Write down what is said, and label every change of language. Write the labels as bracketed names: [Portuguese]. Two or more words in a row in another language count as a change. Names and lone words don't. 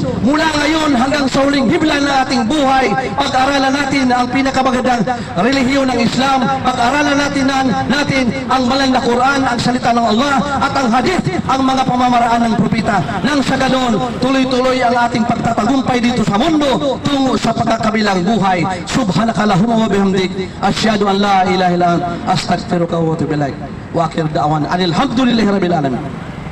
[Filipino] Mula ngayon hanggang sa huling hibla ng ating buhay, pag-aralan natin ang pinakamagandang relihiyon ng Islam, pag-aralan natin ang banal na Quran, ang salita ng Allah, at ang hadith, ang mga pamamaraan ng propeta. Nang sa ganon, tuloy-tuloy ang ating pagtatagumpay dito sa mundo tungo sa pagkakabilang buhay. [Arabic] سبحانك اللهم وبحمدك، أشهد أن لا إله إلا أنت، أستغفرك وأتوب إليك. وآخر دعوانا الحمد لله رب العالمين.